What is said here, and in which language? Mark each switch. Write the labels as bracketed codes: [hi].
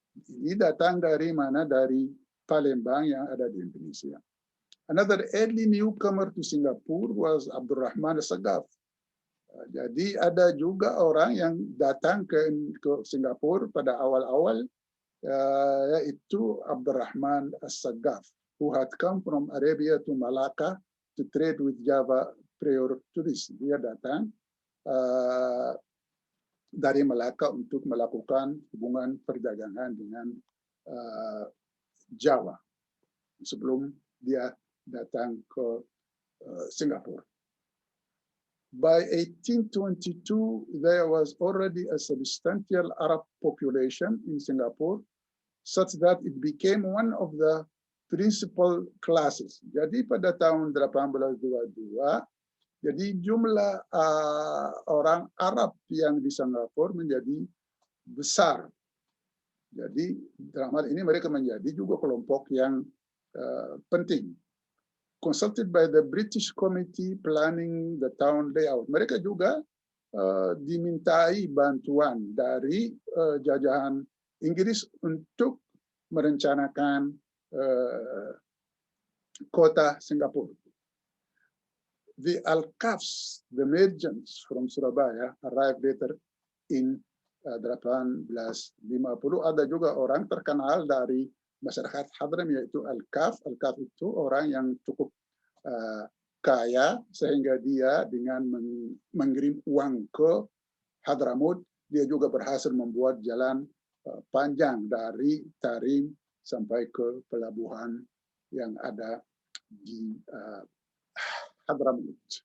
[id] Ini datang dari mana? Dari Palembang yang ada di Indonesia. [en] Another early newcomer to Singapore was Abdurrahman As-Saggaf. [id] Jadi ada juga orang yang datang ke Singapura pada awal-awal, yaitu Abdurrahman As-Saggaf, [en] who had come from Arabia to Malacca to trade with Java prior to this. [id] Dia datang dari Malacca untuk melakukan hubungan perdagangan dengan Jawa sebelum dia datang ke Singapura. [en] By 1822, there was already a substantial Arab population in Singapore, such that it became one of the principal classes. [id] Jadi pada tahun 1822, jadi jumlah orang Arab yang di Singapura menjadi besar. Jadi dalam hal ini mereka menjadi juga kelompok yang penting. [en] Consulted by the British Committee planning the town layout. [id] Mereka juga dimintai bantuan dari jajahan Inggris untuk merencanakan kota Singapura. [en] The Al-Kafs, the merchants from Surabaya, arrived later in 1850. [id] Ada juga orang terkenal dari masyarakat Hadrami, yaitu Al-Kaf. Al-Kaf itu orang yang cukup kaya, sehingga dia dengan mengirim uang ke Hadramut, dia juga berhasil membuat jalan panjang dari Tarim sampai ke pelabuhan yang ada di Hadramut.